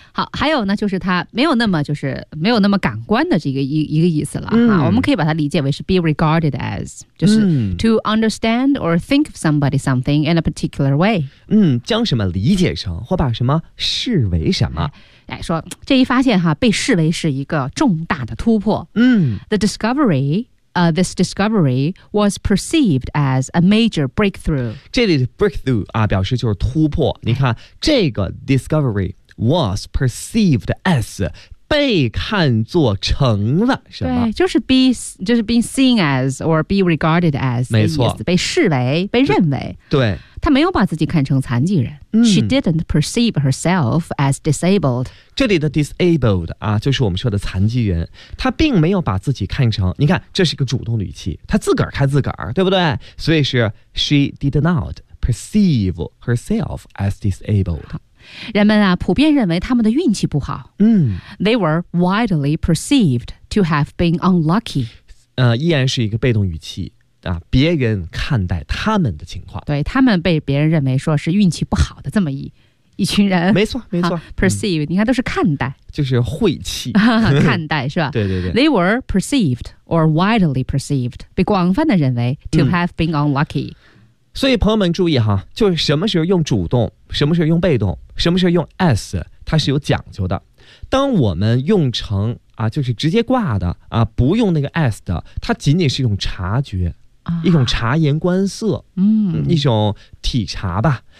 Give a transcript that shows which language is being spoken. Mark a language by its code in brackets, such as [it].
[zh] 好，还有呢，就是它没有那么就是没有那么感官的这个一个意思了哈。我们可以把它理解为是 [en] be regarded as， [zh] 就是 [en] to understand or think of somebody something in a particular way。 [zh] 嗯，将什么理解成或把什么视为什么？哎，说这一发现哈，被视为是一个重大的突破。 [en] The discovery。 This discovery was perceived as a major breakthrough. [zh] 这里的 breakthrough 啊，表示就是突破。你看，这个 [en] discovery was perceived as [zh] 被看作成了什么？对，就是 [en] being seen as or be regarded as. [zh] 没错，被视为，被认为。对，她没有把自己看成残疾人。 [en] She didn't perceive herself as disabled. [zh] 这里的 disabled 啊，就是我们说的残疾人。她并没有把自己看成，你看，这是一个主动的语气，她自个儿看自个儿，对不对？所以是 [en] she did not perceive herself as disabled. [zh] 人们啊，普遍认为他们的运气不好。 [en] They were widely perceived to have been unlucky. [zh] 依然是一个被动语气。啊，别人看待他们的情况，对他们被别人认为说是运气不好的这么一群人，没错没错。 Perceive，你看都是看待，就是晦气，看待是吧？对对对。 [en] They were perceived or widely perceived， [zh] 被广泛的认为 [en] to have been unlucky。 [zh] 所以朋友们注意哈，就是什么时候用主动，什么时候用被动，什么时候用 as， 它是有讲究的。当我们用成啊，就是直接挂的啊，不用那个 as 的，它仅仅是一种察觉。一种察言观色，一种体察吧。